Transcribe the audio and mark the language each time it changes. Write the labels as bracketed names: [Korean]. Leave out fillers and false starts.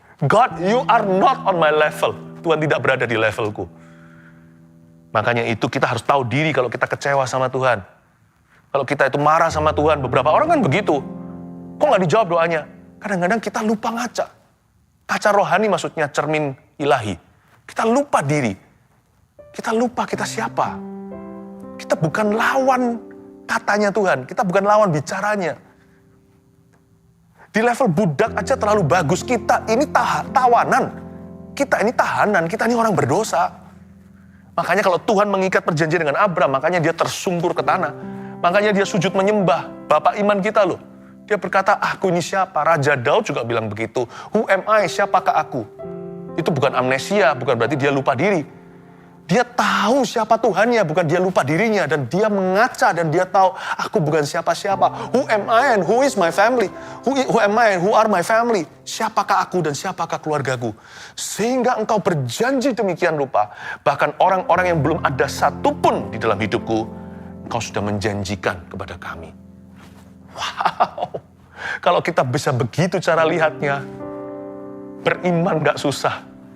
[English] God, you are not on my level. [Indonesian] Tuhan tidak berada di levelku. Makanya itu kita harus tahu diri kalau kita kecewa sama Tuhan. Kalau kita itu marah sama Tuhan, beberapa orang kan begitu. Kok nggak dijawab doanya? Kadang-kadang kita lupa ngaca. Kaca rohani maksudnya cermin ilahi. Kita lupa diri. Kita lupa kita siapa. Kita bukan lawan katanya Tuhan, kita bukan lawan bicaranya. Di level budak aja terlalu bagus, kita ini tawanan. Kita ini tahanan, kita ini orang berdosa. Makanya kalau Tuhan mengikat perjanjian dengan Abraham, makanya dia tersungkur ke tanah. Makanya dia sujud menyembah Bapak iman kita loh. Dia berkata, aku ini siapa? Raja Daud juga bilang begitu. [English] Who am I? [Indonesian] Siapakah aku? Itu bukan amnesia, bukan berarti dia lupa diri. Dia tahu siapa Tuhannya, bukan dia lupa dirinya. Dan dia mengaca dan dia tahu, aku bukan siapa-siapa. [English] Who am I and who is my family? Who am I and who are my family? [Indonesian] Siapakah aku dan siapakah keluargaku? Sehingga engkau berjanji demikian rupa. Bahkan orang-orang yang belum ada satupun di dalam hidupku, engkau sudah menjanjikan kepada kami. Wow. Kalau kita bisa begitu cara lihatnya, beriman gak susah.